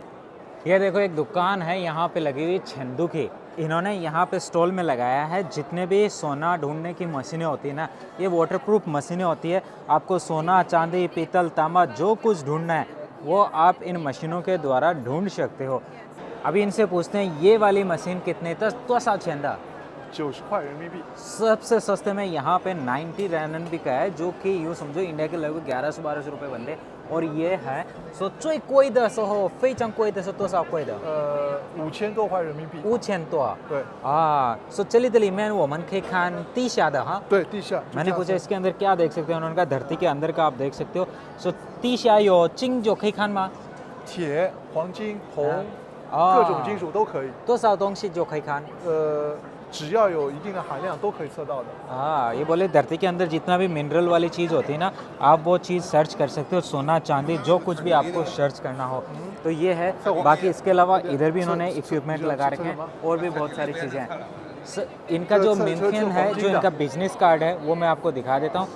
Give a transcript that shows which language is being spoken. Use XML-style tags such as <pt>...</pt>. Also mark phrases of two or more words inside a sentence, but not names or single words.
<hi>ये देखो एक दुकान है यहाँ पे लगी हुई छंदू की, इन्होंने यहाँ पे स्टॉल में लगाया है जितने भी सोना ढूंढने की मशीनें होती है ना, ये वाटरप्रूफ मशीनें होती है। आपको सोना, चांदी, पीतल, तांबा जो कुछ ढूंढना है वो आप इन मशीनों के द्वारा ढूंढ सकते हो। अभी इनसे पूछते हैं ये वाली मशीन कितने तो छंदा</hi> <zh>90 块人民币。</zh> <hi>सबसे सस्ते में यहाँ पे 90 RMB का है, जो कि यूँ समझो इंडिया के लगभग 1100-1200 रुपये बनते। और ये है सो</hi> <zh>最贵的时候非常贵的是多少贵的 5000多块人民币。 5000多对 सो चलिए दिल्ली में वो मन के खान ती शादा हाँ 对，地下。</zh> <hi>मैंने पूछा इसके अंदर क्या देख सकते हो, उन्होंने कहा धरती के अंदर का आप देख सकते हो। सो ती शा यो चिंग जो खान मा</hi> <zh>铁、黄金、铜，啊各种金属都可以。多少东西就可以看只要有一定的含量都可以测到的。</zh> <hi>हाँ, ये बोले धरती के अंदर जितना भी मिनरल वाली चीज़ होती है ना, आप वो चीज़ सर्च कर सकते हो। सोना, चांदी, जो कुछ भी आपको सर्च करना हो तो ये है। बाकी इसके अलावा इधर भी इन्होंने इक्विपमेंट लगा रखे हैं, और भी बहुत सारी चीज़ें हैं। इनका जो मिनफिन है, जो इनका</hi> <en>business card</en> <hi>है, वो मैं आपको दिखा देता हूँ।</hi>